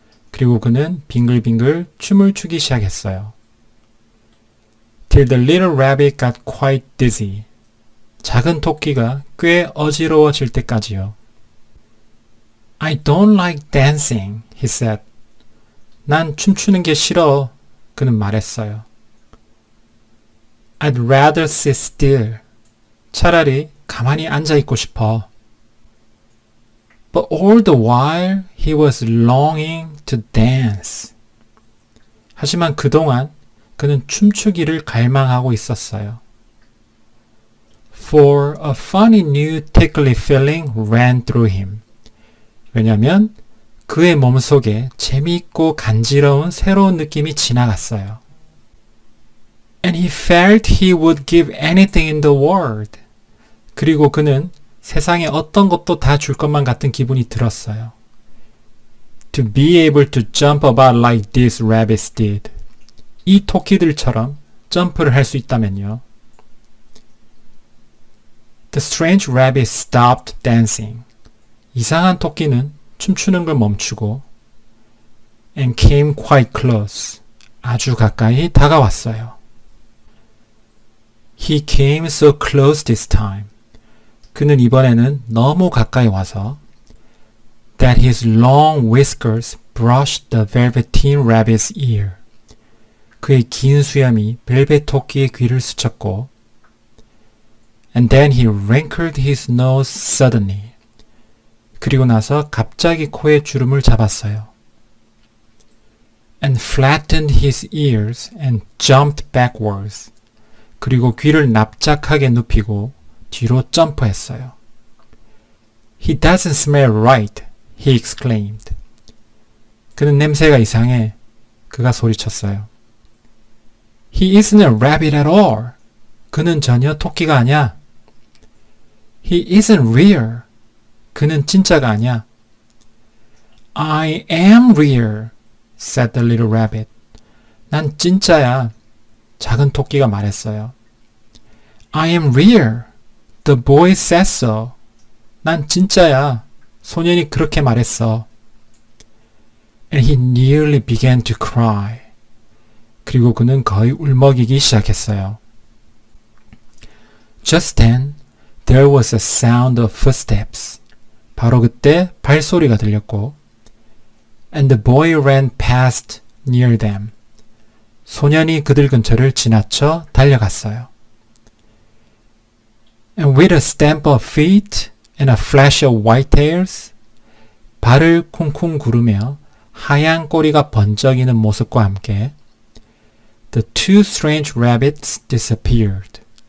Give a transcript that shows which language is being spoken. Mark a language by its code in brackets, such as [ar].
[ko] 그리고 그는 빙글빙글 춤을 추기 시작했어요. [en] Till the little rabbit got quite dizzy. [ko] 작은 토끼가 꽤 어지러워질 때까지요. [en] I don't like dancing, he said. [ko] 난 춤추는 게 싫어. 그는 말했어요. [en] I'd rather sit still. [ko] 차라리 가만히 앉아 있고 싶어. [en] But all the while he was longing to dance. [ko] 하지만 그동안 그는 춤추기를 갈망하고 있었어요. [en] For a funny new tickly feeling ran through him. [ko] 왜냐하면 그의 몸속에 재미있고 간지러운 새로운 느낌이 지나갔어요. [en] And he felt he would give anything in the world. [ko] 그리고 그는 세상에 어떤 것도 다 줄 것만 같은 기분이 들었어요. [en] To be able to jump about like these rabbits did. [ko] 이 토끼들처럼 점프를 할 수 있다면요. [en] The strange rabbit stopped dancing. [ko] 이상한 토끼는 춤추는 걸 멈추고 [en] and came quite close. [ko] 아주 가까이 다가왔어요. [en] He came so close this time. [ko] 그는 이번에는 너무 가까이 와서 [en] that his long whiskers brushed the velveteen rabbit's ear. [ko] 그의 긴 수염이 벨벳 토끼의 귀를 스쳤고 [en] and then he wrinkled his nose suddenly. [ko] 그리고 나서 갑자기 코에 주름을 잡았어요. [en] And flattened his ears and jumped backwards. [ko] 그리고 귀를 납작하게 눕히고 뒤로 점프했어요. [en] He doesn't smell right, he exclaimed. [ko] 그는 냄새가 이상해. 그가 소리쳤어요. [en] He isn't a rabbit at all. [ko] 그는 전혀 토끼가 아니야. [en] He isn't real. [ko] 그는 진짜가 아니야. [en] I am real, said the little rabbit. [ko] 난 진짜야. 작은 토끼가 말했어요. [en] I am real. The boy said so. [ko] 난 진짜야. 소년이 그렇게 말했어. [en] And he nearly began to cry. [ko] 그리고 그는 거의 울먹이기 시작했어요. [en] Just then, there was a sound of footsteps. [ko] 바로 그때 발소리가 들렸고, [en] and the boy ran past near them. [ko] 소년이 그들 근처를 지나쳐 달려갔어요. [en] And with a stamp of feet and a flash of white tails, [ko] 발을 쿵쿵 구르며 하얀 꼬리가 번쩍이는 모습과 함께 [en] the two strange rabbits disappeared.